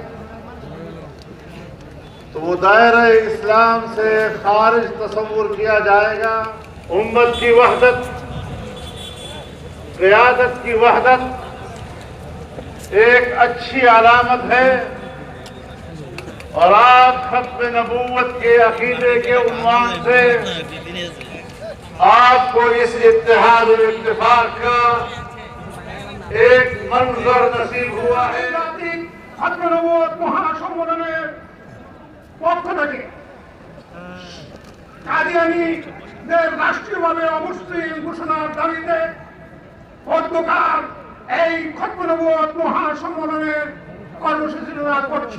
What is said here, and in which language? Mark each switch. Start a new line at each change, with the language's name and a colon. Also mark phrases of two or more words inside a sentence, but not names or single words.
Urdu: تو وہ دائرہ اسلام سے خارج تصور کیا جائے گا امت کی وحدت قیادت کی وحدت ایک اچھی علامت ہے اور آپ ختم نبوت کے عقیدے کے عنوان سے آپ کو اس اتحاد و اتفاق کا ایک منظر نصیب ہوا ہے
Bangla: ختম নবুয়ত মহাসম্মেলনের পক্ষ থেকে কাদিয়ানীদের রাষ্ট্রীয়ভাবে অমুসলিম ঘোষণার দাবিতে গতকাল এই ختم নবুয়ত মহাসম্মেলনের কর্মসূচি করছি।